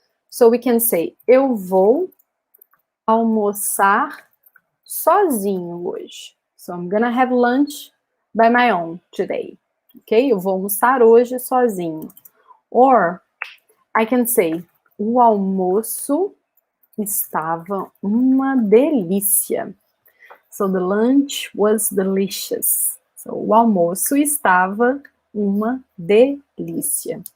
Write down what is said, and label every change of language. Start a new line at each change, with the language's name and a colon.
English: So we can say,
Portuguese: eu vou almoçar sozinho hoje.
English: So I'm gonna have lunch by my own today.
Portuguese: Okay? Eu vou almoçar hoje sozinho.
English: Or I can say,
Portuguese: o almoço estava uma delícia.
English: So the lunch was delicious.
Portuguese: So o almoço estava uma delícia.